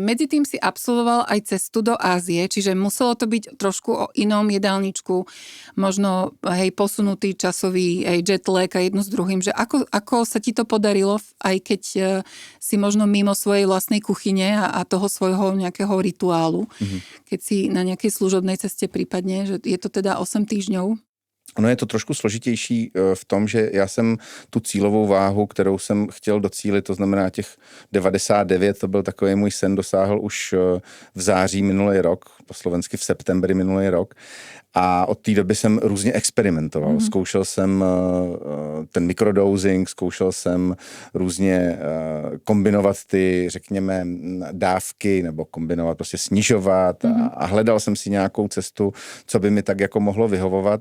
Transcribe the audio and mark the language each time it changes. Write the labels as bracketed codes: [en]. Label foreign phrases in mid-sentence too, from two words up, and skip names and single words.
[sk] Medzi tým si absolvoval aj cestu do Ázie, čiže muselo to byť trošku o inom jedálničku, možno posunutý časový [en] jet lag [sk] a jedno s druhým, že ako sa ti to podarilo, aj keď si možno mimo svojej vlastnej kuchyne a toho svojho nejakého rituálu, keď si na nejakej služobnej ceste prípadne, že je to teda 8 týždňov. [cs] Ono je to trošku složitější v tom, že já jsem tu cílovou váhu, kterou jsem chtěl docílit, to znamená těch 99, to byl takový můj sen, dosáhl už v září minulý rok, [sk] po slovensky v septembri minulý rok. [cs] A od té doby jsem různě experimentoval. Zkoušel jsem ten mikrodosing, zkoušel jsem různě kombinovat ty, řekněme, dávky, nebo kombinovat, prostě snižovat a hledal jsem si nějakou cestu, co by mi tak jako mohlo vyhovovat.